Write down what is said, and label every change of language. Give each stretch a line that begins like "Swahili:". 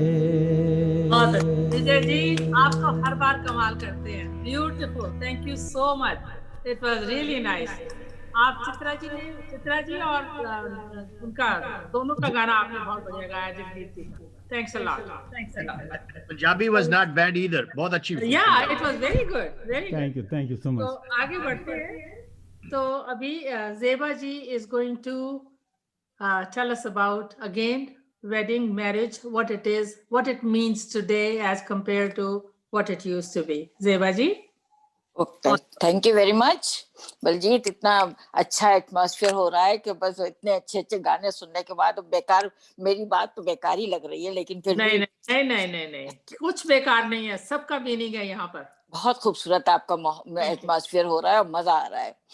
Hindi: विजय जी आप तो हर बार कमाल करते हैं, beautiful,
English: Thank you so much, it was really nice.
Hindi: आप चित्रा जी और उनका दोनों का गाना आपने बहुत बढ़िया गाया जगजीत जी।
English: Thanks a lot, thanks a lot. Punjabi was not bad either,
Hindi: बहुत अच्छी।
English: Yeah, it was very good, very good. Thank you so much.
Hindi: तो आगे बढ़ते हैं। तो अभी ज़ेबा जी
English: is going to tell us about again wedding, marriage, what it is, what it means today as compared to what it used to be.
Hindi: Zeba ji.
English: okay, thank you very much
Hindi: Baljeet. इतना अच्छा atmosphere हो रहा है कि बस इतने अच्छे अच्छे गाने सुनने के बाद बेकार, मेरी बात तो बेकार ही लग रही है, लेकिन फिर नहीं नहीं नहीं नहीं नहीं, कुछ बेकार नहीं है, सबका मीनिंग है यहाँ पर। बहुत खूबसूरत आपका एटमॉस्फेयर हो रहा है और मजा आ रहा है।